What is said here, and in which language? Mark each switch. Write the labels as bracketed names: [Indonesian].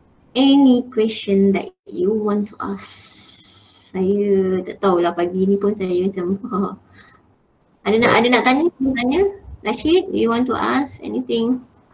[English] Any question that you want to ask? [Malay] Saya tak tahulah, pagi ni pun saya macam ada nak tanya? [English] Rashid, do you want to ask anything?